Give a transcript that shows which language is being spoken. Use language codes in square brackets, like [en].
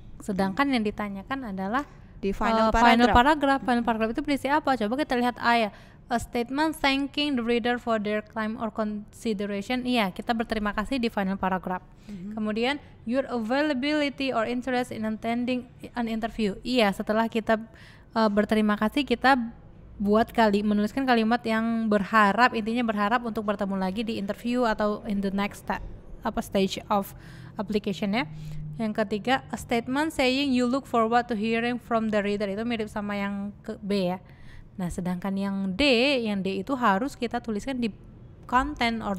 [id] Sedangkan yang ditanyakan adalah Di final paragraph. Final paragraph itu berisi apa? Coba kita lihat A ya. [en] A statement thanking the reader for their claim or consideration. [id] Iya, kita berterima kasih di final paragraph. Kemudian [en] your availability or interest in attending an interview. [id] Iya, setelah kita berterima kasih, kita menuliskan kalimat yang intinya berharap untuk bertemu lagi di interview atau [en] in the next stage of application [id] ya. Yang ketiga, [en] a statement saying you look forward to hearing from the reader. [id] Itu mirip sama yang ke B ya. Nah, sedangkan yang D itu harus kita tuliskan di content or